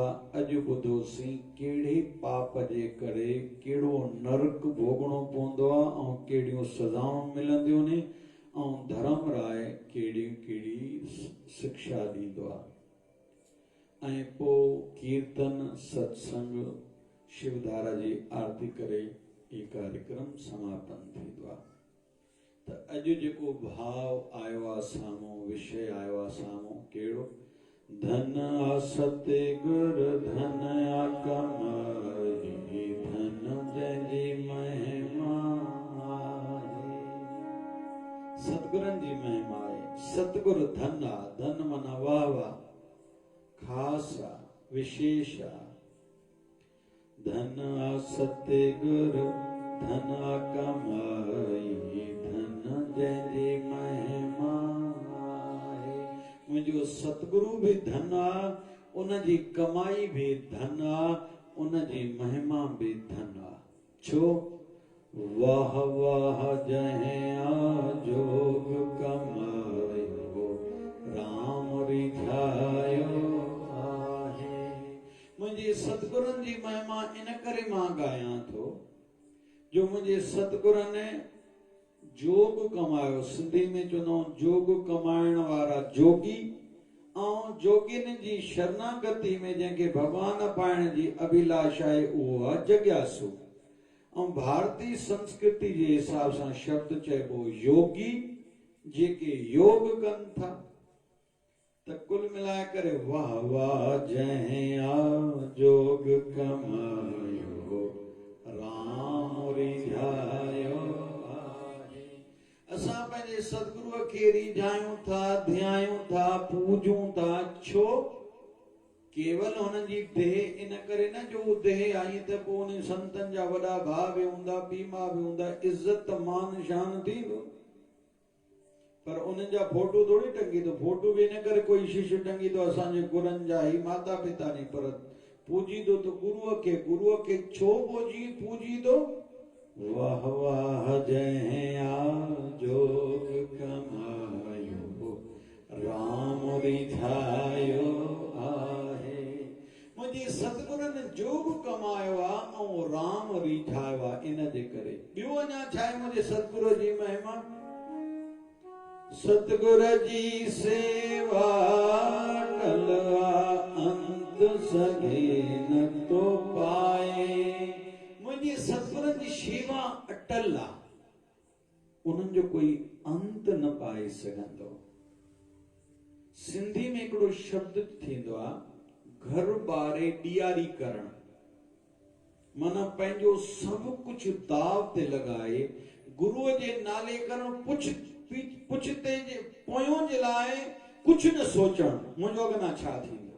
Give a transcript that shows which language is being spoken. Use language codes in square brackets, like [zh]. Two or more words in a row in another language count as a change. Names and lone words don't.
[sd] अॼु ॿुधोसीं कहिड़े पाप जे करे कहिड़ो नरक भोगणो पवंदो आहे ऐं कहिड़ियूं सज़ाऊं मिलंदियूं आहिनि ऐं धर्म राय कहिड़ी शिक्षा ॾींदो आहे। ऐं पोइ कीर्तन सत्संग शिवधारा जी आरती करे ही कार्यक्रम समापन थींदो आहे। त अॼु जेको भाव आयो आहे साम्हूं, विषय आयो आहे साम्हूं, कहिड़ो? धन सते गुर धन कमाई धन जंहिंजी महिमा आहे। सतगुरनि जी महिमा आहे। सतगुरु धन आहे। धन माना वाह वाह, खास आहे, विशेष आहे। धन सते गुर धन कमाई धन जंहिंजी महिमा आहे। मुंहिंजो सतगुरु बि धन आहे, उनजी कमाई बि धन आहे, उनजी महिमा बि धन आहे। छो? वाह वाह जंहिं जोग कमायो राम रिझायो आहे। मुंहिंजे सतगुरनि जी महिमा इन करे मां ॻायां थो जो मुंहिंजे सतगुरनि जोग कमायो। सिंधी में चवंदा जोग कमाइण वारा जोगी ऐं जोगिन जी शरणागति में जंहिंखे भगवान पाइण जी अभिलाषा आहे उहो आहे जॻियासु। ऐं भारतीय संस्कृति जे हिसाब सां शब्द चइबो योगी जेके योग कन था त कुल मिलाए करे वाह वाह जय आ जोग कमायो राम रिझायो आहे। असां पंहिंजे सतगुरुअ खे रिझायूं था, ध्यायूं था, पूजूं था, छो? केवल हुननि जी देह इन करे न जो देह आई त पोइ उन संतनि जा वॾा भाउ बि हूंदा, पीउ माउ बि हूंदा, इज़त मान शान थींदो, पर उन्हनि जा फोटो थोड़ी टंगी तो, [hi] फोटो भी न करे कोई शिष्य टंगी तो [sd] असांजे गुरनि जा ही माता पिता नहीं, पर पूजी दो तो गुरुअ के छो पूजी दो? वाह वाह जय आ जोग कमायो राम रिझायो आहे। मुंहिंजे सतगुरनि जोग कमायो आहे ऐं राम रिझायो आहे। इन जे करे ॿियो अञा छा आहे मुंहिंजे सतगुरु जी महिमा? सतगुर जी सेवा टलवा अंत सगे न तो पाए। मुंहिंजी सतगुरनि जी शेवा अटल आहे, उन्हनि जो कोई अंत न पाए सघंदो। सिंधी में हिकिड़ो शब्द थींदो आहे घर बारे ॾियारी करण, माना पंहिंजो सभु कुझु दाव ते लॻाए गुरुअ जे नाले करण, पुछते जे पोयों जे लाइ कुझु न सोचण मुंहिंजो अॻियां छा थींदो।